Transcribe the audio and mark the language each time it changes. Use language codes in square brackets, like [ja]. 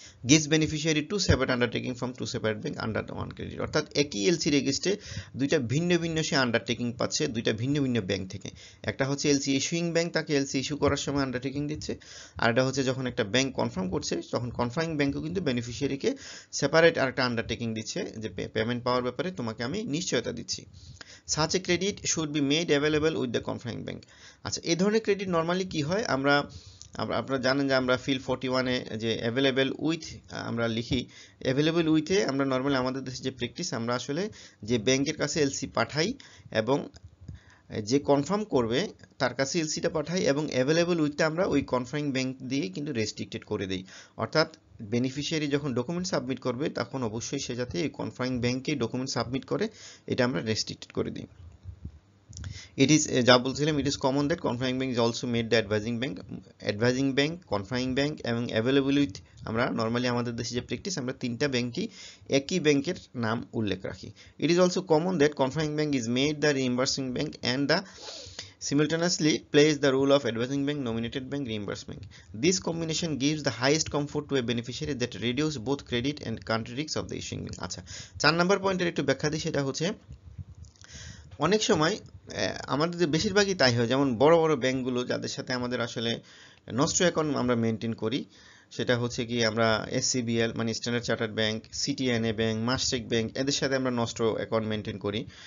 [en] gives beneficiary two separate undertaking from two separate bank under the one credit, [bn] অর্থাৎ একই LC রেজিস্ট্রে দুইটা ভিন্ন ভিন্ন সে আন্ডারটেকিং পাচ্ছে দুইটা ভিন্ন ভিন্ন ব্যাংক থেকে। একটা হচ্ছে এলসি ইস্যুইং ব্যাংক, তাকে এলসি ইস্যু করার সময় আন্ডারটেকিং দিচ্ছে, আর এটা হচ্ছে যখন একটা ব্যাংক কনফার্ম করছে তখন কনফার্মিং ব্যাংকও কিন্তু বেনিফিশিয়ারিকে সেপারেট আরেকটা আন্ডারটেকিং দিচ্ছে যে পেমেন্ট পাওয়ার ব্যাপারে তোমাকে আমি নিশ্চয়তা দিচ্ছি। [en] such a credit should be made available with the confirming bank। [bn] আচ্ছা, এই ধরনের ক্রেডিট নরমালি কি হয়, আপনারা জানেন যে আমরা ফিল 41 এ যে অ্যাভেলেবেল উইথ আমরা লিখি, অ্যাভেলেবেল উইথে আমরা নরমালি আমাদের দেশে যে প্র্যাকটিস, আমরা আসলে যে ব্যাংকের কাছে এলসি পাঠাই এবং যে কনফার্ম করবে তার কাছে এলসিটা পাঠাই, এবং অ্যাভেলেবেল উইথটা আমরা ওই কনফার্মিং ব্যাংক দিয়ে কিন্তু রেস্ট্রিক্টেড করে দিই। অর্থাৎ বেনিফিশিয়ারি যখন ডকুমেন্ট সাবমিট করবে তখন অবশ্যই সে যাতে এই কনফার্মিং ব্যাংকে ডকুমেন্ট সাবমিট করে, এটা আমরা রেস্ট্রিক্টেড করে দিই। [en] It is [bn] যা বলছিলাম, [en] it is common that confirming bank is also made the advising bank, confirming bank এবং available with, [bn] আমরা নরমালি আমাদের দেশে যে প্র্যাকটিস আমরা তিনটা ব্যাংকই একই ব্যাংকের নাম উল্লেখ রাখি। [en] It is also common that confirming bank is made the reimbursing bank and the simultaneously plays the role of advising bank, nominated bank, reimbursed bank. This combination gives the highest comfort to a beneficiary that reduce both credit and country risks of the issuing bank। [bn] আচ্ছা, 4 number পয়েন্টের একটু ব্যাখ্যা দিই, সেটা হচ্ছে অনেক সময় আমাদের যে বেশিরভাগই তাই হয়, যেমন বড় বড় ব্যাংকগুলো যাদের সাথে আমাদের আসলে নষ্ট অ্যাকাউন্ট আমরা মেনটেন করি, সেটা হচ্ছে কি আমরা এসসিবিএল মানে standard chartered bank, সিটিএনএ bank, মাস্টেক bank, এদের সাথে আমরা নষ্ট অ্যাকাউন্ট মেনটেন করি।